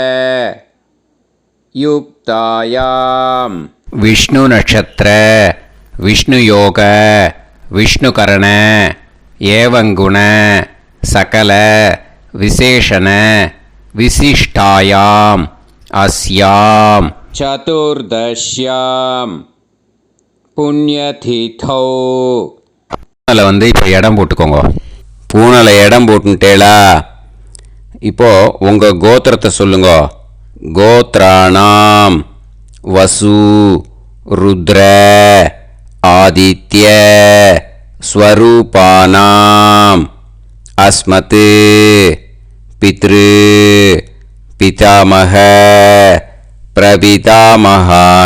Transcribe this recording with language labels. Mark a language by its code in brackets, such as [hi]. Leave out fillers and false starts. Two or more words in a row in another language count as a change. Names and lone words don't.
[sa] युक्तायां विष्णु नक्षत्र विष्णु योग विष्णुकरण एवंगुण सकल विशेषण विशिष्टायां अस्यां चतुर्दश्यां पुण्यतिथौ [ta] பூனலை வந்து இப்போ இடம் போட்டுக்கோங்க. பூனலை இடம் போட்டுட்டேளா? இப்போ உங்கள் கோத்திரத்தை சொல்லுங்க. [sa] गोत्राणाम् वसु रुद्र आदित्य स्वरूपाणाम् अस्मत् पितृ पितामह प्रपितामहानाम्.